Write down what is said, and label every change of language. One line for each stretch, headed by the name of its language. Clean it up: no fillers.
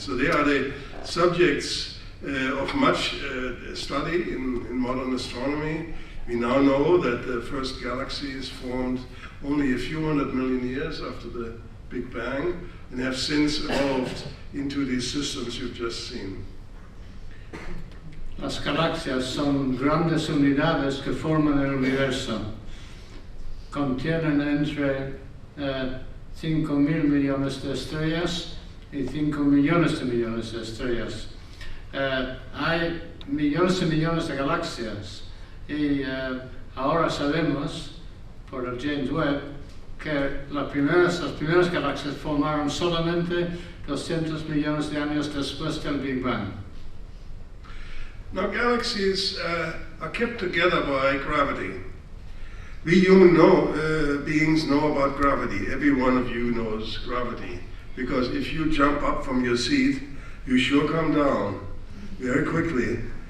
English: So they are the subjects of much study in modern astronomy. We now know that the first galaxies formed only a few 100 million years after the Big Bang, and have since evolved into these systems you've just seen.
Spanish: Las galaxias son grandes unidades que forman el universo. Contienen entre 5.000 millones de estrellas y 5 millones de millones de estrellas. Hay millones y millones de galaxias y ahora sabemos por el James Webb que las primeras galaxias formaron solamente 200 millones de años después del Big Bang.
English: Now, galaxies are kept together by gravity. We human beings know about gravity. Every one of you knows gravity. Because if you jump up from your seat, you sure come down very quickly.